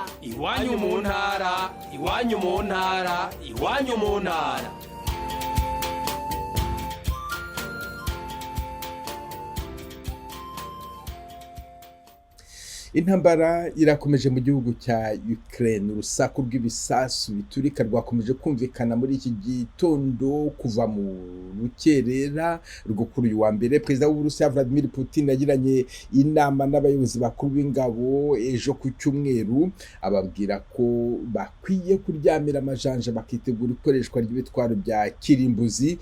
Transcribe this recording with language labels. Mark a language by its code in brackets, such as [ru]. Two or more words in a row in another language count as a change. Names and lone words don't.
[rw] Iwanyu mu ntara, iwanyu mu ntara, iwanyu mu ntara. Intambara irakomeje mu gihugu cya Ukraine. Urusaku rw'ibisasu biturika rwakomeje kumvikana muri iki gitondo kuva mu rukerera rwo kuri uyu wa mbere. Perezida w'Uburusiya Vladimir Putin yagiranye inama n'abayobozi bakuru b'ingabo ejo ku cyumweru, ababwira ko bakwiye kuryamira amajanja bakitegura ikoreshwa ry'ibitwaro bya kirimbuzi.